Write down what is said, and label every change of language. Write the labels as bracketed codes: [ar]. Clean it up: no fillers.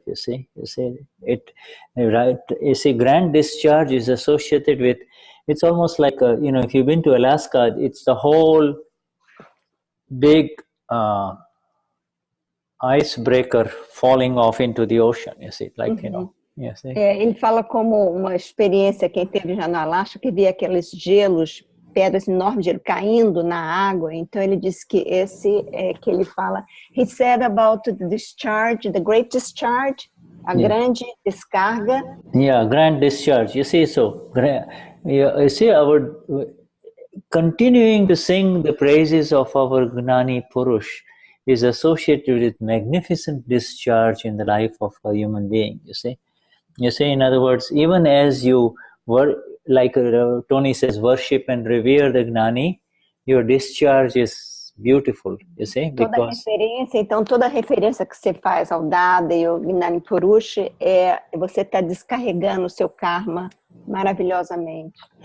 [en] You see it, right? You see, grand discharge is associated with. It's almost like if you've been to Alaska, it's the whole big icebreaker falling off into the ocean. You see, like you see. [pt] Ele fala como uma experiência, quem teve já no Alasca, que vê aqueles gelos, pedras enormes de gelo caindo na água. Então ele disse que esse é que ele fala. [en] He said about the discharge, the great discharge, [pt] a grande descarga. [en] Yeah, grand discharge. You see, so you see, our continuing to sing the praises of our Gnani Purush is associated with magnificent discharge in the life of a human being. You see, in other words, even as you were, like Tony says, worship and revere the Gnani, your discharge is beautiful. You see, because [pt] toda referência que você faz ao Dada e ao Gnani Purush você está descarregando o seu karma maravilhosamente.